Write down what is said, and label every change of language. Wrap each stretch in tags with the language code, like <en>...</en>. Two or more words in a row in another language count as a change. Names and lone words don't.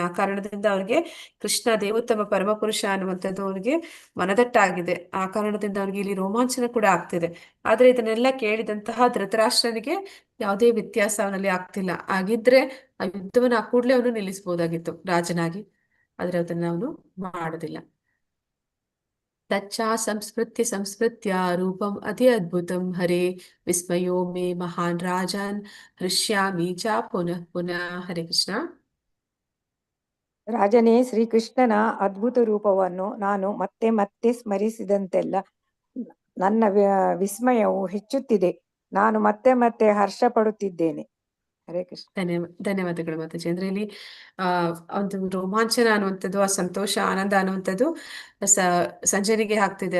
<kn>ಆ ಕಾರಣದಿಂದ ಅವನಿಗೆ ಕೃಷ್ಣ ದೇವೋತ್ತಮ ಪರಮಪುರುಷ ಅನ್ನುವಂಥದ್ದು ಅವನಿಗೆ ಮನದಟ್ಟಾಗಿದೆ. ಆ ಕಾರಣದಿಂದ ಅವನಿಗೆ ಇಲ್ಲಿ ರೋಮಾಂಚನ ಕೂಡ ಆಗ್ತಿದೆ. ಆದ್ರೆ ಇದನ್ನೆಲ್ಲ ಕೇಳಿದಂತಹ ಧೃತರಾಷ್ಟ್ರನಿಗೆ ಯಾವುದೇ ವ್ಯತ್ಯಾಸ ಅವನಲ್ಲಿ ಆಗ್ತಿಲ್ಲ. ಆಗಿದ್ರೆ ಆ ಯುದ್ಧವನ್ನು ಆ ಕೂಡಲೇ ಅವನು ನಿಲ್ಲಿಸಬಹುದಾಗಿತ್ತು ರಾಜನಾಗಿ, ಆದ್ರೆ ಅದನ್ನ ಅವನು ಮಾಡೋದಿಲ್ಲ.</kn> <sa>ತಚ್ಚ ಸಂಸ್ಮೃತ್ಯ ರೂಪಂ ಅತಿ ಅದ್ಭುತಂ ಹರೇ ವಿಸ್ಮಯೋ ಮೇ ಮಹಾನ್ ರಾಜನ್ ಹೃಷ್ಯಾಮಿ ಚ ಪುನಃ ಪುನಃ. ಹರೇ ಕೃಷ್ಣ.</sa> <kn>ರಾಜನೇ, ಶ್ರೀಕೃಷ್ಣನ ಅದ್ಭುತ ರೂಪವನ್ನು ನಾನು ಮತ್ತೆ ಮತ್ತೆ ಸ್ಮರಿಸಿದಂತೆಲ್ಲ ನನ್ನ ವಿಸ್ಮಯವು ಹೆಚ್ಚುತ್ತಿದೆ. ನಾನು ಮತ್ತೆ ಮತ್ತೆ ಹರ್ಷ ಪಡುತ್ತಿದ್ದೇನೆ. ಹರೇ ಕೃಷ್ಣ. ಧನ್ಯವಾದಗಳು ಮಾತಾಜಿ. ಅಂದ್ರೆ ಇಲ್ಲಿ ಒಂದು ರೋಮಾಂಚನ ಅನ್ನುವಂಥದ್ದು, ಆ ಸಂತೋಷ ಆನಂದ ಅನ್ನುವಂಥದ್ದು ಸಂಜಯನಿಗೆ ಆಗ್ತಿದೆ.</kn>